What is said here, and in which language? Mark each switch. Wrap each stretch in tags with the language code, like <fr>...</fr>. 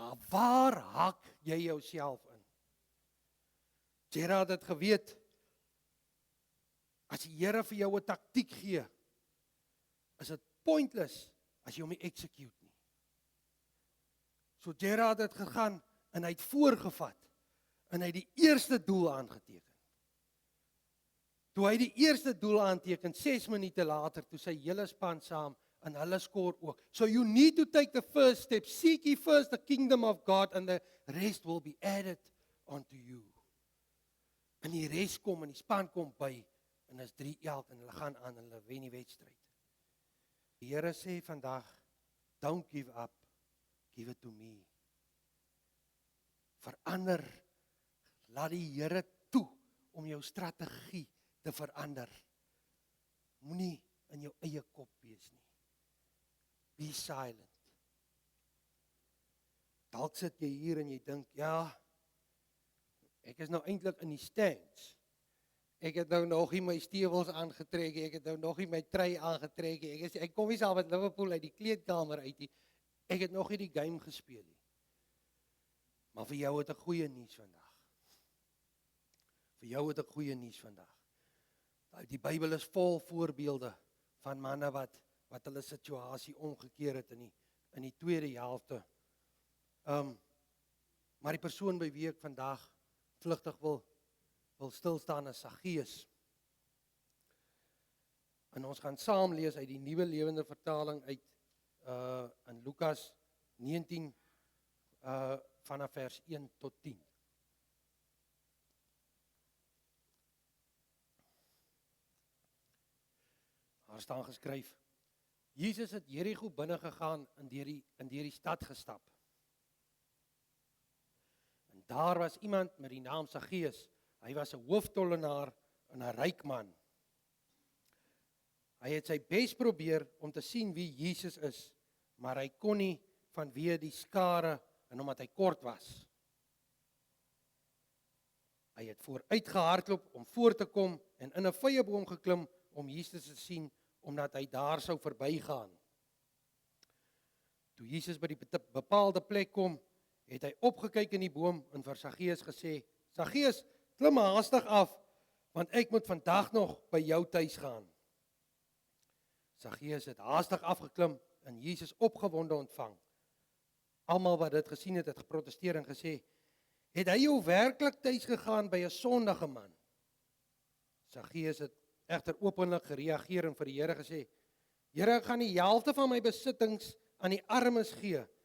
<af>Waar hak jy jouself in? Gerard het geweet, as die Here vir jou 'n taktiek gee, is dit pointless as jy hom nie execute nie. So Gerard het gegaan en hy het voorgevat en hy het die eerste doel aangeteken. Toe hy die eerste doel aanteken, 6 minute later, toe sy hele span saam en hulle skoor ook.</af> <en>So you need to take the first step. Seek ye first the kingdom of God and the rest will be added unto you.</en> <af>En die res kom en die span kom by en is 3-1 en hulle gaan aan en hulle wen die wedstryd. Die Here sê vandag,</af> <en>don't give up, give it to me.</en> <af>Verander, laat die Here toe om jou strategie te verander. Moenie in jou eie kop wees nie.</af> <en>Be silent.</en> <af>Dalk sit jy hier en jy dink, ja, ek is nou eintlik in die stands. Ek het nou nog nie my stewels aangetrek, ek het nou nog nie my trui aangetrek, ek kom nie saam met Liverpool uit die kleedkamer uit nie. Ek het nog nie die game gespeel nie. Maar vir jou het ek goeie nuus vandag. Vir jou het ek goeie nuus vandag. Die Bybel is vol voorbeelde van manne wat hulle situasie omgekeer het in die tweede helfte. Maar die persoon by wie ek vandag vlugtig wil stilstaan is Saggeus. En ons gaan saam lees uit die Nuwe Lewende Vertaling uit in Lukas 19 vanaf vers 1 tot 10. Daar staan geskryf: Jesus het Jerigo binne gegaan en deur die stad gestap. En daar was iemand met die naam Saggeus. Hy was 'n hooftollenaar en 'n ryk man. Hy het sy bes probeer om te sien wie Jesus is, maar hy kon nie vanweë die skare en omdat hy kort was. Hy het vooruit gehardloop om voor te kom en in 'n vyeboom geklim om Jesus te sien, omdat hy daar sou verbygaan. Toe Jesus by die bepaalde plek kom, het hy opgekyk in die boom en vir Saggeus gesê: Saggeus, klim haastig af, want ek moet vandag nog by jou tuis gaan. Saggeus het haastig afgeklim en Jesus opgewonde ontvang. Almal wat dit gesien het, het geprotesteer en gesê: het hy jou werklik tuis gegaan by 'n sondige man? Saggeus het egter openlik gereageer en vir die Here gesê: Here, ek gaan die helfte van my besittings aan die armes gee.</af>